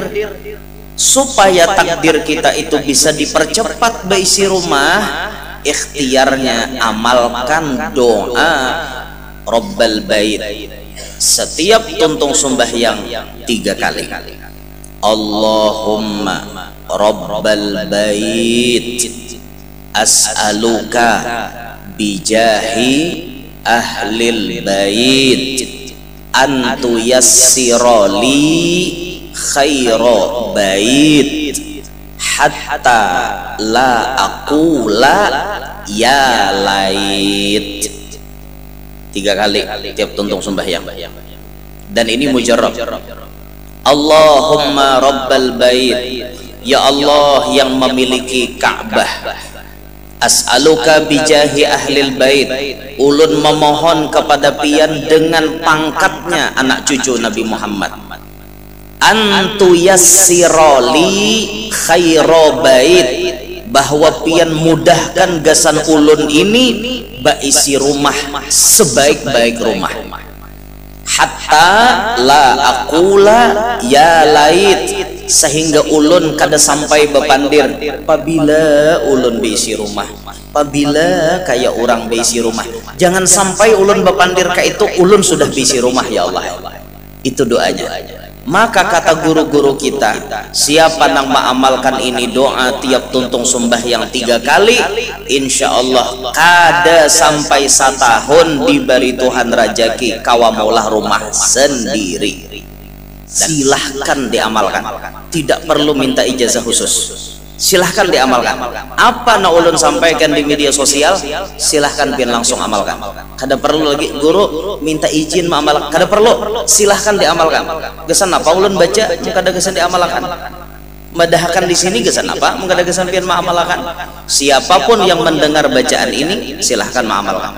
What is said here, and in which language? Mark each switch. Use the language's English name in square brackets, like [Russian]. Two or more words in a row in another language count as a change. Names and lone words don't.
[Banjar] Supaya takdir kita itu bisa dipercepat beisi rumah, ikhtiarnya amalkan doa Rabbal Bait setiap tuntung sembahyang 3 kali. [Arabic] اللهم رب البيت أسألك بجاه أهل البيت أن تيسر لي خير بيت حتى لا أقول يا ليت. [Banjar] 3 kali tiap tuntung sembahyang, dan ini mujarrab. [Arabic] اللهم رب البيت, [Banjar] ya Allah yang memiliki Ka'bah, [Arabic] أسألك بجاه أهل البيت, [Banjar] ulun memohon kepada pian dengan pangkatnya anak cucu Nabi Muhammad, [Arabic] أن تيسر لي خير بيت, [Banjar] bahwa pian mudahkan gasan ulun ini baisi rumah sebaik-baik rumah, [Arabic] حتى لا أقول يا ليت, [Banjar] sehingga ulun kada sampai bepandir apabila ulun beisi rumah, apabila kayak orang beisi rumah. Jangan sampai ulun bepandir ka itu ulun sudah beisi rumah, ya Allah. Itu doanya. Maka kata guru-guru kita, siapa yang mengamalkan ini doa tiap tuntung sembahyang 3 kali, [Arabic] إن شاء الله [Banjar] kada sampai 1 tahun diberi Tuhan rajaki kawamulah rumah sendiri. [Indonesian] Silahkan diamalkan, tidak perlu minta ijazah khusus. Silahkan diamalkan. [Banjar] Apa na ulun sampaikan di media sosial, silahkan pian langsung amalkan. Kada perlu lagi guru minta izin mengamalkan, kada perlu. Silahkan diamalkan. Gesan apa ulun baca, kada gesan diamalkan. Madahkan di sini gesan apa, kada gesan pian mengamalkan. [Indonesian] Siapapun yang mendengar bacaan ini, silahkan mengamalkan.